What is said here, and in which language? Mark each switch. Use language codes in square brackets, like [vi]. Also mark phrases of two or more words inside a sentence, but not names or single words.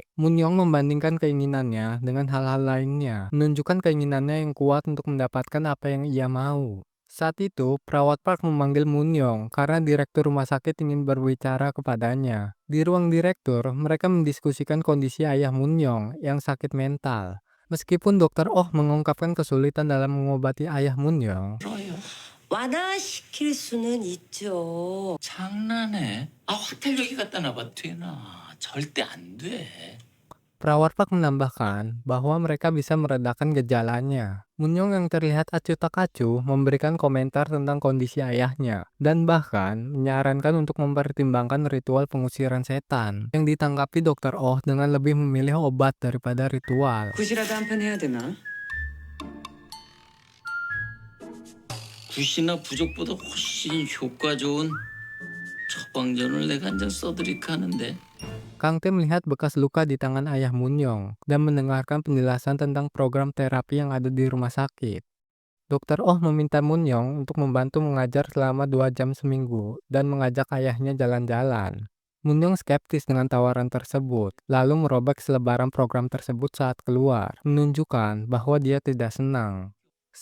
[id] Munyong membandingkan keinginannya dengan hal-hal lainnya, menunjukkan keinginannya yang kuat untuk mendapatkan apa yang ia mau. Saat itu, perawat Park memanggil Munyong karena direktur rumah sakit ingin berbicara kepadanya. Di ruang direktur, mereka mendiskusikan kondisi ayah Munyong yang sakit mental. Meskipun Dokter Oh mengungkapkan kesulitan dalam mengobati ayah Munyong, [ko] 싫어요. 완화시킬 수는 있죠. 장난해? 호텔 여기 갖다 놔봐 되나? 절대 안 돼. [id] perawat Park menambahkan bahwa mereka bisa meredakan gejalanya. Munyong yang terlihat acuh tak acuh memberikan komentar tentang kondisi ayahnya, dan bahkan menyarankan untuk mempertimbangkan ritual pengusiran setan, yang ditanggapi Dokter Oh dengan lebih memilih obat daripada ritual. [ko] 굿이라도 한 판 해야 되나? 굿이나 부적보다 훨씬 효과 좋은 처방전을 내가 한 장 써드릴까 하는데. [id] Kang Tae melihat bekas luka di tangan ayah Munyong dan mendengarkan penjelasan tentang program terapi yang ada di rumah sakit. Dokter Oh meminta Munyong untuk membantu mengajar selama 2 jam seminggu dan mengajak ayahnya jalan-jalan. Munyong skeptis dengan tawaran tersebut, lalu merobek selebaran program tersebut saat keluar, menunjukkan bahwa dia tidak senang.